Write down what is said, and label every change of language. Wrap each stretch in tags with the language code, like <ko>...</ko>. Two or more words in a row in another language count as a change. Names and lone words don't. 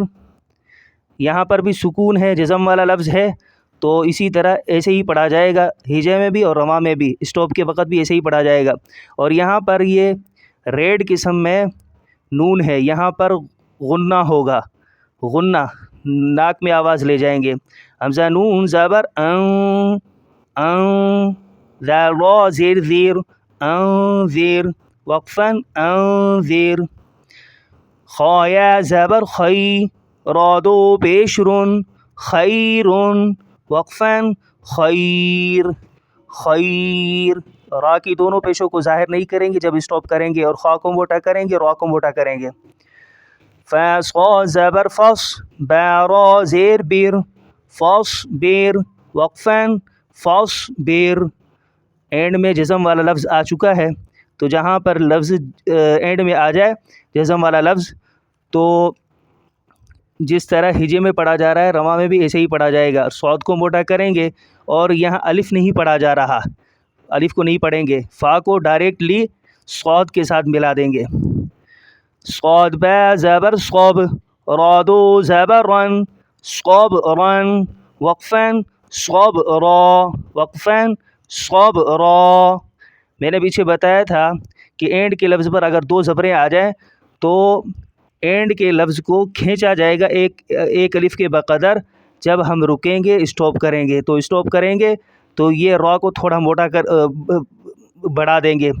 <ur>یہاں پر بھی سکون ہے، جزم والا لفظ ہے تو اسی طرح ایسے ہی پڑھا جائے گا، ہجے میں بھی اور رواں میں بھی، اسٹاپ کے وقت بھی ایسے ہی پڑھا جائے گا۔ اور یہاں پر یہ ریڈ قسم میں نون ہے، یہاں پر غنہ ہوگا، غنہ، ناک میں آواز لے جائیں گے۔ حمزہ نون زبر ان، ان، ذال را زیر زیر، انذر، وقفاً انذر۔ خایا زبر خی، را دو پیش رن، خیرن، وقفاً خیر، خیر۔ را کی دونوں پیشوں کو ظاہر نہیں کریں گے جب اسٹاپ کریں گے، اور خا کو موٹا کریں گے، را کو موٹا کریں گے۔ فا صا زبر فص، با را زیر بر، فص بر، وقفاً فص بر۔ اینڈ میں جزم والا لفظ آ چکا ہے تو جہاں پر لفظ اینڈ میں آ جائے جزم والا لفظ تو جس طرح ہجے میں پڑھا جا رہا ہے رواں میں بھی ایسے ہی پڑھا جائے گا۔ صاد کو موٹا کریں گے اور یہاں الف نہیں پڑھا جا رہا، الف کو نہیں پڑھیں گے، فا کو ڈائریکٹلی صاد کے ساتھ ملا دیں گے. صاد با زبر صاب، رادو زبر رن، صاب رن، وقفین صاب را، وقفین صاب را. میں نے پیچھے بتایا تھا کہ اینڈ کے لفظ پر اگر دو زبریں آ جائیں تو اینڈ کے لفظ کو کھینچا جائے گا ایک الف کے بقدر. جب ہم رکیں گے اسٹاپ کریں گے تو اسٹاپ کریں گے تو یہ را کو تھوڑا موٹا بڑھا دیں گے.</ur>